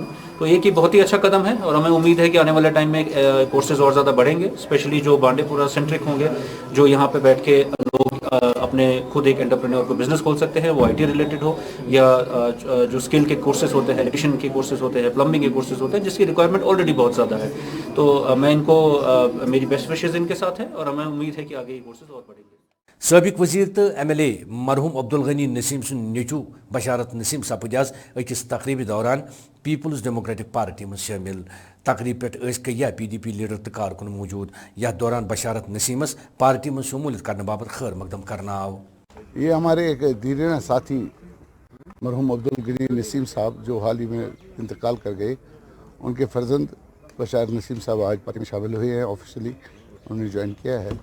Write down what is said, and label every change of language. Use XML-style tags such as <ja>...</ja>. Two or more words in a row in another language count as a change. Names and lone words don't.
<ur>تو یہ کہ بہت ہی اچھا قدم ہے اور ہمیں امید ہے کہ آنے والے ٹائم میں کورسز اور زیادہ بڑھیں گے، اسپیشلی جو بانڈی پورہ سینٹرک ہوں گے، جو یہاں پہ بیٹھ کے لوگ اپنے خود ایک انٹرپرینیور کو بزنس کھول سکتے ہیں، وو</ur> <en>IT related</en> <ur>ہو یا جو اسکل کے کورسز ہوتے ہیں، الیکٹریشن کے کورسز ہوتے ہیں، پلمبنگ کے کورسز ہوتے ہیں، جس کی</ur> <en>requirement already</en> <ur>بہت زیادہ ہے. تو میں ان کو میری</ur> <en>best wishes</en> <ur>ان کے ساتھ ہے اور ہمیں امید ہے کہ آگے یہ کورسز اور بڑھیں گے.</ur> <ks>सबक वजीर तो MLA मरहूम अब्दुल गनी नसीम सुन नीचू बशारत नसीम सपद आज अकिस तकरीब दौरान पीपल्स डेमोक्रेटिक पार्टी में शामिल। तकरीब पे कई PDP लीडर तो कारकुन मौजूद। यह दौरान बशारत नसीमस पार्टी में शमूलियत करने बाबत खैर मकदम करना आओ।</ks> <ur>یہ ہمارے ایک دیوانہ ساتھی مرحوم عبدالغنی نسیم صاحب جو حال ہی میں انتقال کر گئے، ان کے فرزند بشارت نسیم صاحب آج پارٹی میں شامل ہوئے ہیں، آفیشلی انہوں نے جوائن کیا ہے.</ur>